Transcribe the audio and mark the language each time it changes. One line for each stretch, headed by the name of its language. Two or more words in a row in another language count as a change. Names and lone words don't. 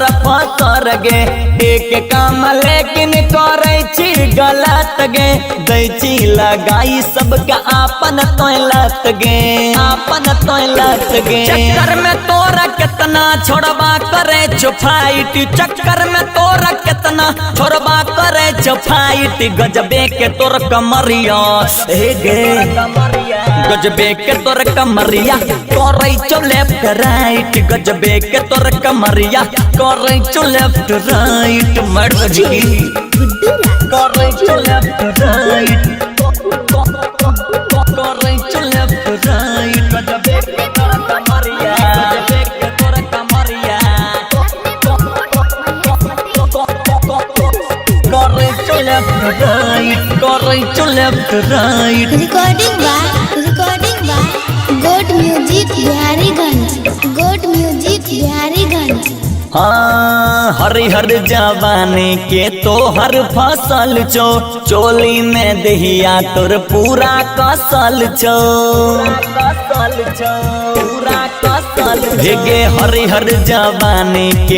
Maithili: फसर गे एक काम लेकिन करे छी गलत गे दै छी लगाई सबके आपन तोलत गे आपन तोलत गे चक्कर में तोरा कितना छोड़बा करे छो फाइट चक्कर में तोरा कितना छोड़बा करे छो फाइट गजबे के तोर कमरिया हे गे गजबे के तोर कमरिया करे छो
English: left right
Maithili: गजबे के तोर कमरिया करे छो
English: left right
Maithili: मर्द जी करे छो
English: left right
Maithili: करे छो
English: left right
Maithili: गजबे के तोर कमरिया गजबे के तोर कमरिया करे छो
English: left right
Maithili: करे छो लेफ्ट राइट
English: Recording by God Music Bihariganj. God Music Bihariganj.
Maithili: हाँ हरिहर जवानी के तो हर फसल चो चोली में दहिया तोर पूरा कसल चो पूरा कसल भेगे हरिहर जवानी के